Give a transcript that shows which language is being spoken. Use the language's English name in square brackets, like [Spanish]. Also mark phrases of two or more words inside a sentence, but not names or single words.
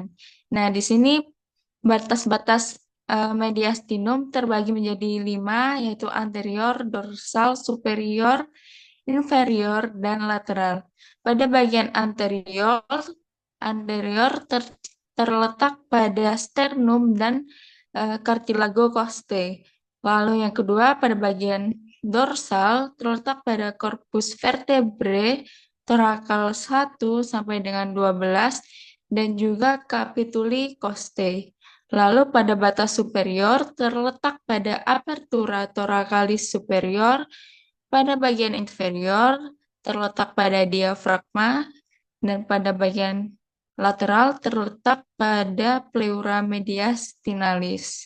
[Indonesian] Nah, di sini batas-batas mediastinum terbagi menjadi 5, yaitu anterior, dorsal, superior, inferior, dan lateral. Pada bagian anterior terletak pada sternum dan [Latin] cartilago costae. [Indonesian] Lalu yang kedua pada bagian dorsal terletak pada [Latin] corpus vertebrae thoracal [Indonesian] 1 sampai dengan 12 dan juga [Latin] capituli costae. [Indonesian] Lalu pada batas superior terletak pada [Latin] apertura thoracalis superior, [Indonesian] pada bagian inferior terletak pada diafragma, dan pada bagian lateral terletak pada [Latin] pleura mediastinalis.